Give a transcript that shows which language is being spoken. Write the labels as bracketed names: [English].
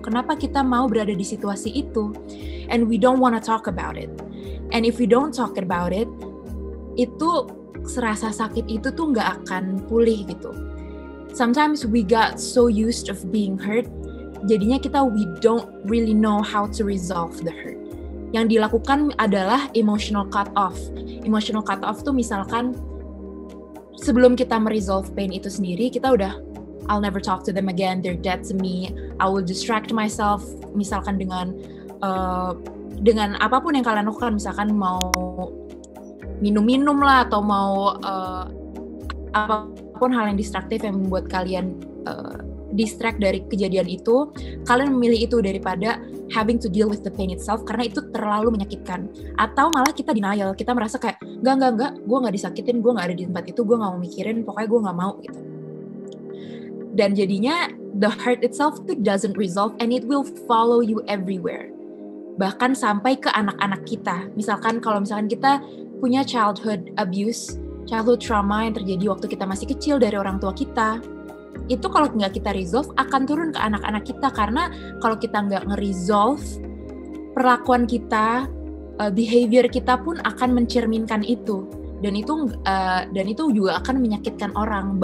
[Indonesian] Kenapa kita mau berada di situasi itu? [English] And we don't want to talk about it. And if we don't talk about it, [Indonesian] itu serasa sakit itu tuh nggak akan pulih gitu. [English] Sometimes we got so used of being hurt, [Indonesian] jadinya [English] we don't really know how to resolve the hurt. [Indonesian] Yang dilakukan adalah emotional cut off. Emotional cut off tuh misalkan sebelum kita meresolve pain itu sendiri, kita udah [English] I'll never talk to them again, they're dead to me, I will distract myself, [Indonesian] misalkan dengan apapun yang kalian lakukan, misalkan mau minum-minum lah, atau mau apapun hal yang distraktif yang membuat kalian distract dari kejadian itu, kalian memilih itu daripada [English] having to deal with the pain itself, [Indonesian] karena itu terlalu menyakitkan. Atau malah kita denial, kita merasa kayak enggak, gue gak disakitin, gue gak ada di tempat itu, gue gak mau mikirin, pokoknya gue gak mau gitu. Dan jadinya [English] the hurt itself [Indonesian] itu [English] doesn't resolve and it will follow you everywhere. [Indonesian] Bahkan sampai ke anak-anak kita. Misalkan kalau kita punya childhood abuse, childhood trauma yang terjadi waktu kita masih kecil dari orang tua kita, itu kalau nggak kita resolve akan turun ke anak-anak kita, karena kalau kita nggak nge-resolve, perlakuan kita, behavior kita pun akan mencerminkan itu, dan itu juga akan menyakitkan orang.